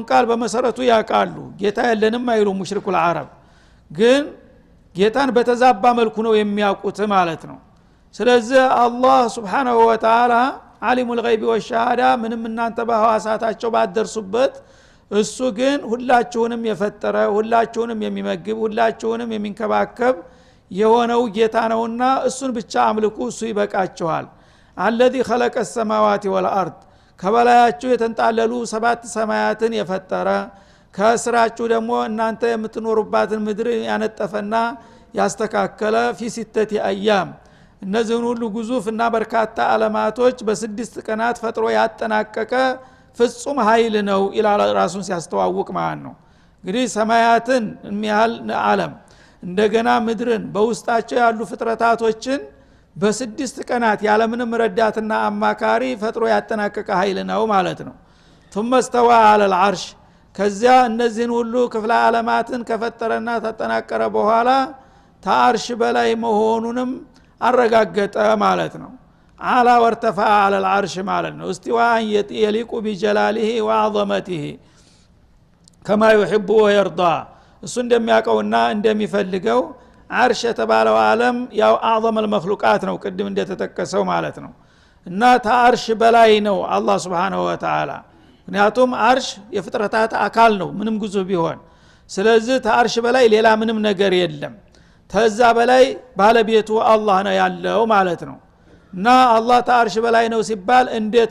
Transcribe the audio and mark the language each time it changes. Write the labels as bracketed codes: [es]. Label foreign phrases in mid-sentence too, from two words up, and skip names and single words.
[am] ቃል በመሰረቱ ያውቃሉ። ጌታ የለንም አይሉ [ar] مشركو العرب [am] ግን ጌታን በተዛባ መልኩ ነው የሚያውቁት ማለት ነው። ስለዚህ አላህ [ar] سبحانه وتعالى عالم الغيب والشهادة [am] ምንም እናንተ በሐዋሳታቸው ባደርሱበት እሱ ግን ሁላችሁንም የፈጠረ ሁላችሁንም የሚመግብ ሁላችሁንም የሚንከባከብ የሆነው ጌታ ነውና እሱን ብቻ አምልኩ እሱ ይበቃችኋል [ar] الذي خلق السماوات والارض [am] ከበላያችሁ የተንጣለሉ 7 ሰማያትን የፈጠረ ከስራችሁ ደግሞ እናንተ የምትኖሩባትን ምድር ያነጠፈና ያስተካከለ [ar] في 6 ايام [am] እነዚህን ሁሉ ግዙፍና በርካታ ዓለማቶች በ6 ቀናት ፈጥሮ ያጠናቀቀ ፍጹም ኃይል ነው ኢላላ ራሱን ሲያስተዋውቅ ማለት ነው እንግዲህ ሰማያትን የሚያህል ዓለም እንደገና ምድርን በውስጣቸው ያሉ ፍጥረታቶችን በ6 ቀናት ያለምንም ረዳትና አማካሪ ፈጥሮ ያጠናቀቀ ኃይል ነው ማለት ነው [ar] ثم استوى على العرش [am] ከዚያ እነዚህን ሁሉ ክፍለ ዓለማትን ከፈጠረና ተጠናቀረ በኋላ ታርሽ በላይ መሆኑንም አረጋገጠ ማለት ነው [ar] على وارتفع على العرش [am] ማለት ነው [ar] استواء يليق بجلاله وعظمته كما يحب ويرضى [am] እሱ እንደሚያቀውና እንደሚፈልገው አርሽ የተባለው ዓለም ያው [ar] أعظم المخلوقات [am] ነው ቅድም እንደተጠቀሰው ማለት ነው እና ታርሽ በላይ ነው አላህ [ar] سبحانه وتعالى [am] ምክንያቱም አርሽ የፍጥረታት አካል ነው ምንም ግዙፍ ቢሆን ስለዚህ ታርሽ በላይ ሌላ ምንም ነገር የለም ተዛ በላይ ባለቤቱ አላህ ነው ያለው ማለት ነው እና አላህ ታርሽ በላይ ነው ሲባል እንዴት